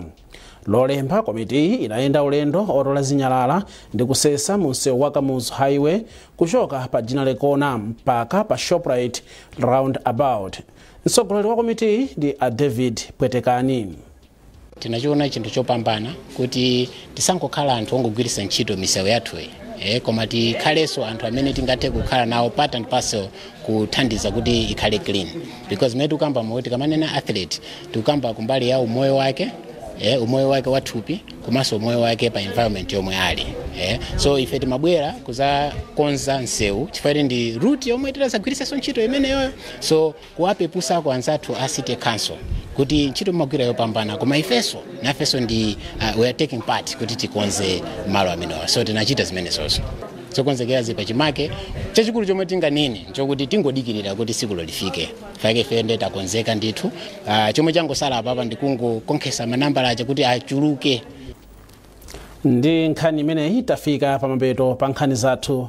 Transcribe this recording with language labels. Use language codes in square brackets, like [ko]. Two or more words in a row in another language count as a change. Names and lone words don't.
[ny] Lolemba komiti inayenda ulendo otola zinyalala ndi kusesa mu msewu wa Kamuzu Highway kuchoka pa Jina Lekona mpaka pa Shoprite roundabout. Mtsogoleri wa komiti ndi David Pwetekani. Tinachiona chinthu chopambana kuti tisangokhala anthu ongogwiritsa ntchito misewu yathuyi koma tikhalenso anthu amene tingathe kukhala nawo [en] part and parcel [ny] kuthandiza kuti ikhale [en] clean because [ny] mene tikamba moti kamanena athlete tikamba kumbali ya umoyo wake umoyo wake wathupi komanso umoyo wake pa environment yomwe ali so ife timabwera kuzakonza nsewu chifukwa ndi route yomwe tizagwiritsanso ntchito imeneyoyo so kuwapepusako anzathu a city council kuti ntchito mmagwira yopambana koma ifenso nafenso ndi [en] we are taking part [ny] kuti tikonze malo amenewa so tinachita zimenezonso zokonzekera zipa chimake chachikulu chomwe tinganene nchokuti tingodikirira kuti sikulo lifike fake fende takonzeka ndithu chomwe changosala apapa ndikungokonkhesa manambala aja kuti achuluke. Ndi nkhani imeneyi tafika pamapeto pa nkhani zathu.